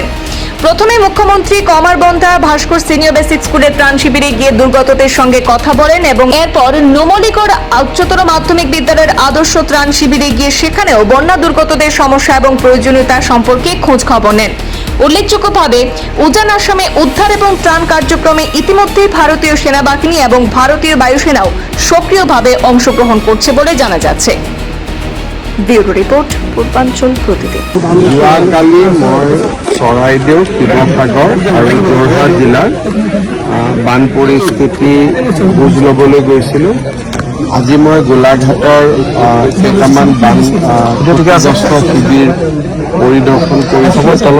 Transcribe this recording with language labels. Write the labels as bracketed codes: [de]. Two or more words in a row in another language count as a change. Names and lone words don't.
[bn] প্রথমে মুখ্যমন্ত্রী কমারবন্ধা ভাস্কর সিনিয়র বেসিক স্কুলের ত্রাণ শিবিরে গিয়ে দুর্গতদের সঙ্গে কথা বলেন এবং এরপর নুমলীগড় উচ্চতর মাধ্যমিক বিদ্যালয়ের আদর্শ ত্রাণ শিবিরে গিয়ে সেখানেও বন্যা দুর্গতদের সমস্যা এবং প্রয়োজনীয়তা সম্পর্কে খোঁজ খবর নেন। উল্লেখযোগ্যভাবে উজান আসামে উদ্ধার এবং ত্রাণ কার্যক্রমে ইতিমধ্যেই ভারতীয় সেনাবাহিনী এবং ভারতীয় বায়ুসেনাও সক্রিয়ভাবে অংশগ্রহণ করছে বলে জানা যাচ্ছে। ব্যুরো রিপোর্ট, পূর্বাঞ্চল প্রতিদিন। [as] যোৱাকালি মই চৰাইদেউ, শিৱসাগৰ আৰু যোৰহাট জিলাৰ বান পৰিস্থিতি বুজ ল'বলৈ গৈছিলোঁ। আজি মই গোলাঘাটৰ কেইটামান বান ক্ষতিগ্ৰস্ত শিবিৰ পৰিদৰ্শন কৰিছোঁ।